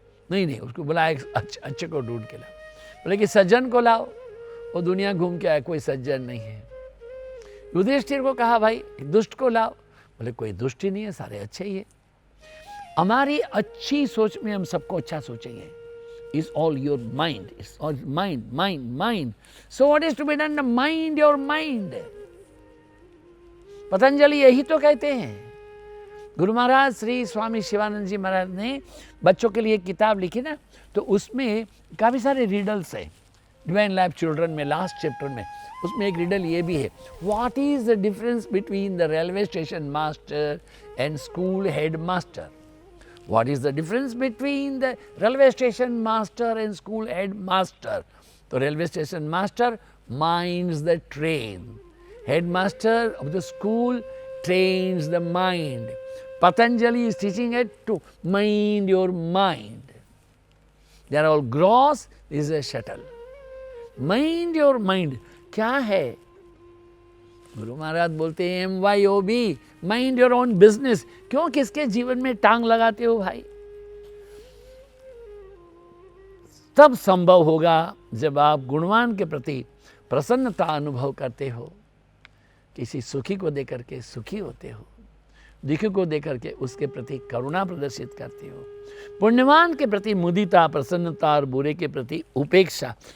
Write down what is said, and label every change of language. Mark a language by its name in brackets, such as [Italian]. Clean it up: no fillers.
[Hindi] नहीं, उसको बोला एक अच्छे को ढूंढ के लाओ। बोले कि सज्जन को लाओ, वो दुनिया घूम के आया, कोई सज्जन नहीं है। युधिष्ठिर को कहा भाई दुष्ट को लाओ, बोले कोई दुष्ट ही नहीं है, सारे अच्छे ही है। हमारी अच्छी सोच में हम सबको अच्छा सोचेंगे। [English] Is all your mind, it's all mind. So what is to be done? Mind your mind. [Hindi] Patanjali यही तो कहते हैं। गुरु महाराज श्री स्वामी शिवानंद जी महाराज ने बच्चों के लिए किताब लिखी ना, तो उसमें काफ़ी सारे रिडल्स हैं। डिवाइन लाइफ चिल्ड्रन में लास्ट चैप्टर में उसमें एक रिडल ये भी है, [English] What is the difference between the railway station master and school headmaster? What is the difference between the railway station master and school headmaster? So railway station master minds the train. Headmaster of the school trains the mind. Patanjali is teaching it to mind your mind. They are all gross, this is a shuttle. Mind your mind. [Hindi] क्या है? गुरु महाराज बोलते हैं MYOB, [English] Mind your own business. [Hindi] क्यों किसके जीवन में टांग लगाते हो भाई? तब संभव होगा जब आप गुणवान के प्रति प्रसन्नता अनुभव करते हो, किसी सुखी को देकर के सुखी होते हो, दुखी को देकर के उसके प्रति करुणा प्रदर्शित करते हो, पुण्यवान के प्रति मुदिता, प्रसन्नता और बुरे के प्रति उपेक्षा।